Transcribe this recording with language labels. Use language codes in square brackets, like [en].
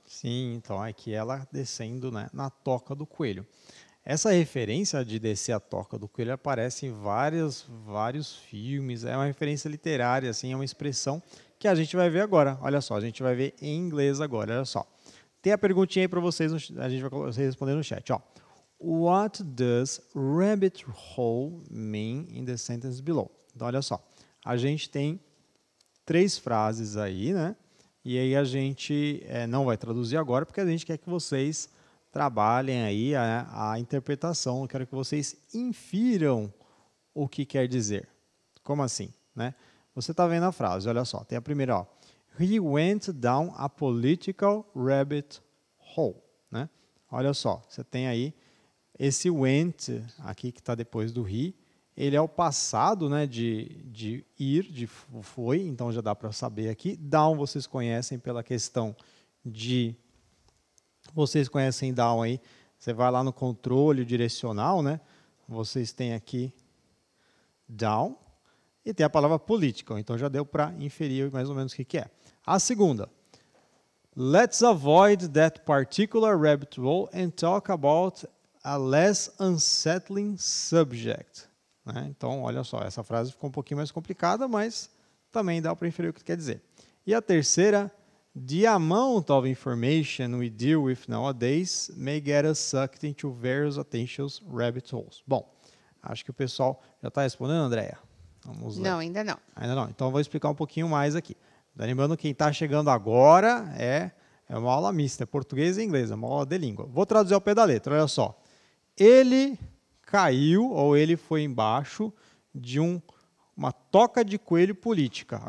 [pt] Sim, então aqui ela descendo, né, na toca do coelho. Essa referência de descer a toca do coelho aparece em vários filmes, é uma referência literária, assim, é uma expressão que a gente vai ver agora. Olha só, a gente vai ver em inglês agora, olha só. Tem a perguntinha aí para vocês, a gente vai responder no chat, ó. [en] What does rabbit hole mean in the sentence below? [pt] Então, olha só, a gente tem 3 frases aí, né? E aí a gente não vai traduzir agora, porque a gente quer que vocês trabalhem aí a interpretação. Eu quero que vocês infiram o que quer dizer. Como assim, né? Você está vendo a frase, olha só, tem a primeira, ó. [en] He went down a political rabbit hole, né? [pt] Olha só, você tem aí esse went aqui que está depois do he. Ele é o passado, né, de ir, de foi, então já dá para saber aqui. Down vocês conhecem pela questão de... Vocês conhecem down aí, você vai lá no controle direcional, né? Vocês têm aqui down e tem a palavra political, então já deu para inferir mais ou menos o que é. A segunda, [en] let's avoid that particular rabbit hole and talk about a less unsettling subject. [pt] Né? Então, olha só, essa frase ficou um pouquinho mais complicada, mas também dá para inferir o que quer dizer. E a terceira, [en] the amount of information we deal with nowadays may get us sucked into various attentions rabbit holes. [pt] Bom, acho que o pessoal já está respondendo, Andréia? Vamos lá. Não, ainda não. Ainda não. Então, eu vou explicar um pouquinho mais aqui. Lembrando, quem está chegando agora é uma aula mista, é português e inglês, é uma aula de língua. Vou traduzir ao pé da letra, olha só. Ele caiu, ou ele foi embaixo de uma toca de coelho política.